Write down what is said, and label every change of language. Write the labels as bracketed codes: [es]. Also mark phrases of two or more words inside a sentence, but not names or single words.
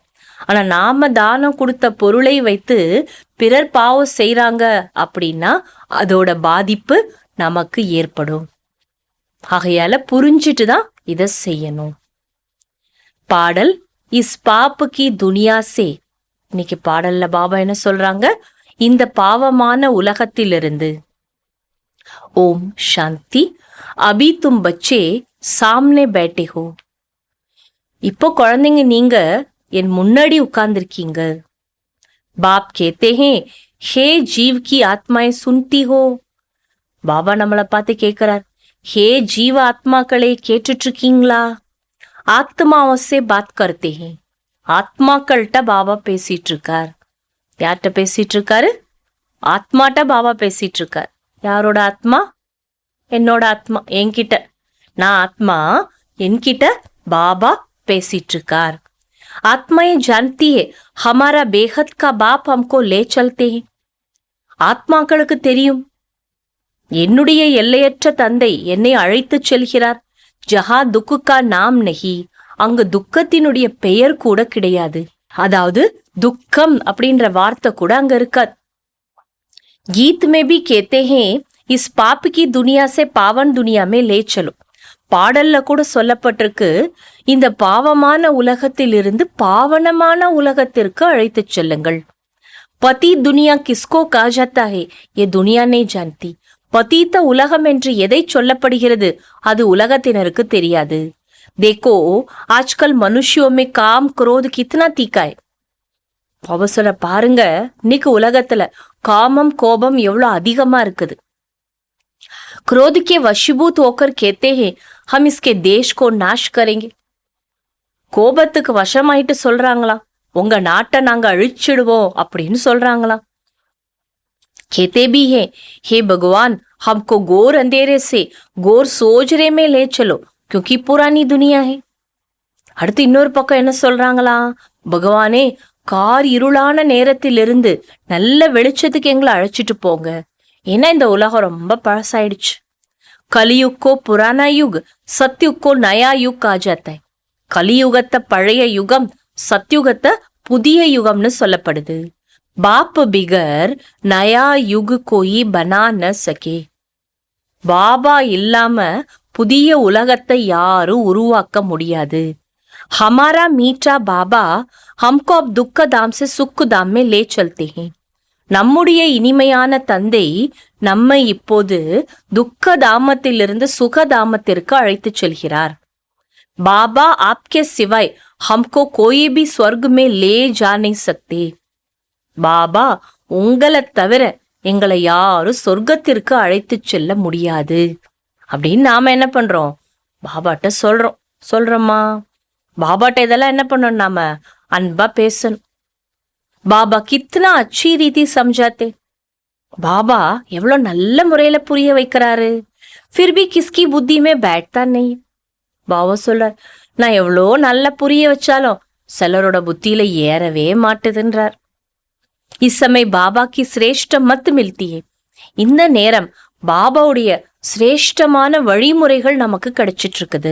[ta] ஆனா நாம தானம் கொடுத்த பொருளை வைத்து பிறர் பாவம் செய்யறாங்க அப்படின்னா அதோட பாதிப்பு நமக்கு ஏற்படும். ஆகையால புரிஞ்சிட்டு தான் இதை செய்யணும். [hi] பாடல், इस पाप की दुनिया से. [ta] இன்னைக்கு பாடல்ல பாபா என்ன சொல்றாங்க, இந்த பாவமான உலகத்திலிருந்து. ஓம் சாந்தி. [hi] अभी तुम बच्चे सामने बैठे हो, [ta] இப்போ குழந்தைங்க நீங்க என் முன்னாடி உட்கார்ந்துருக்கீங்க. [hi] बाप कहते हैं, हे जीव की आत्माएं सुनती हो. [ta] பாபா நம்மளை பார்த்து கேட்கிறார், ஹே ஜீவ ஆத்மாக்களே கேட்டுட்டு இருக்கீங்களா? [hi] आत्माओं से बात करते हैं. [ta] ஆத்மாக்கள்கிட்ட பாபா பேசிட்டு இருக்கார். யார்கிட்ட பேசிட்டு இருக்காரு? ஆத்மாட்ட பாபா பேசிட்டு இருக்கார். யாரோட ஆத்மா? என்னோட ஆத்மா, என்கிட்ட. நான் ஆத்மா, என்கிட்ட பாபா பேசிட்டு இருக்கார். [hi] ஆத்மாயை जानती है हमारा बेहद का बाप हमको ले चलते हैं. [ta] ஆத்மாக்களுக்கு தெரியும், என்னுடைய எல்லையற்ற தந்தை என்னை அழைத்துச் செல்கிறார். [hi] जहाँ दुख का नाम नहीं, [ta] அங்கு துக்கத்தினுடைய பெயர் கூட கிடையாது. அதாவது துக்கம் அப்படின்ற வார்த்தை கூட அங்க இருக்காது. [hi] गीत में भी कहते हैं इस पाप की दुनिया से पावन दुनिया में ले चलो. [ta] பாடல்ல கூட சொல்லப்பட்டிருக்கு, இந்த பாவமான உலகத்திலிருந்து பாவனமான உலகத்திற்கு அழைத்துச் செல்லுங்கள். [hi] पतित दुनिया किसको कहा जाता है, ये दुनिया नहीं जानती. [ta] பதீத்த உலகம் என்று எதை சொல்லப்படுகிறது, அது உலகத்தினருக்கு தெரியாது. [hi] देखो आजकल मनुष्यों में काम क्रोध कितना तीखा है. [ta] அவசர பாருங்க, இன்னைக்கு உலகத்துல காமம் கோபம் எவ்வளவு அதிகமா இருக்குது. [hi] क्रोध के वशीभूत होकर कहते हैं हम इसके देश को नाश करेंगे. [ta] கோபத்துக்கு வசமாயிட்டு சொல்றாங்களா, உங்க நாட்டை நாங்க அழிச்சிடுவோம் அப்படின்னு சொல்றாங்களா. [hi] कहते भी हैं हे भगवान हमको घोर अंधेरे से घोर सोजरे में ले चलो क्योंकि पुरानी दुनिया है. [ta] அடுத்து இன்னொரு பக்கம் என்ன சொல்றாங்களா, பகவானே கார் இருளான நேரத்திலிருந்து நல்ல வெளிச்சத்துக்கு எங்களை அழைச்சிட்டு போங்க, ஏன்னா இந்த உலகம் ரொம்ப பழசாயிடுச்சு. [hi] कलियुग को पुराना युग, सतयुग को नया युग आ जाता है. [ta] கலியுகத்தை பழைய யுகம், சத்யுகத்தை புதிய யுகம்னு சொல்லப்படுது. [hi] बाप बिगर नया युग कोई बना न सके. [ta] பாபா இல்லாம புதிய உலகத்தை யாரும் உருவாக்க முடியாது. [hi] हमारा मीठा बाबा हमको अब दुख धाम से सुख धाम में ले चलते हैं. [ta] நம்முடைய இனிமையான தந்தை நம்மை இப்போது துக்க தாமத்திலிருந்து சுக தாமத்திற்கு அழைத்துச் செல்கிறார். [hi] பாபா आपके सिवाय हमको कोई भी स्वर्ग में ले जा नहीं सकते. [ta] பாபா உங்களை தவிர எங்களை யாரும் சொர்க்கத்திற்கு அழைத்துச் செல்ல முடியாது அப்படின்னு நாம என்ன பண்றோம், பாபாட்ட சொல்றோமா? பாபாட்ட இதெல்லாம் என்ன பண்ணணும், நாம அன்பா பேசணும். [hi] बाबा कितनी अच्छी रीति समझाते. [ta] பாபா எவ்வளவு நல்ல முறையில புரிய வைக்கிறாரு. [hi] फिर भी किसकी बुद्धि में बैठता नहीं. [ta] பாபா சொல்றார், நான் எவ்வளோ நல்லா புரிய வச்சாலும் சிலரோட புத்தியில ஏறவே மாட்டுதுன்றார். [hi] इस समय बाबा की श्रेष्ठ मत मिलती है. [ta] இந்த நேரம் பாபாவுடைய சிரேஷ்டமான வழிமுறைகள் நமக்கு கிடைச்சிட்டு இருக்குது.